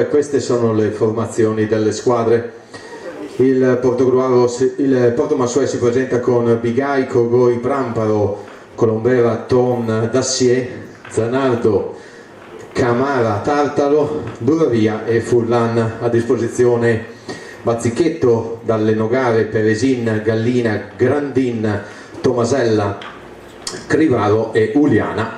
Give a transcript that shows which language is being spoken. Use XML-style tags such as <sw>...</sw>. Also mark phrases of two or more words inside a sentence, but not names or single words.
<it>Queste sono le formazioni delle squadre. Il Portomansoe si presenta con Bigai, Cogoi, Pramparo, Colombera, Ton, Dassier, Zanardo, Camara, Tartalo, Duravia e Furlan. A disposizione Bazzichetto, Dalle Nogare, Peresin, Gallina, Grandin, Tomasella, Crivaro e Uliana.</it>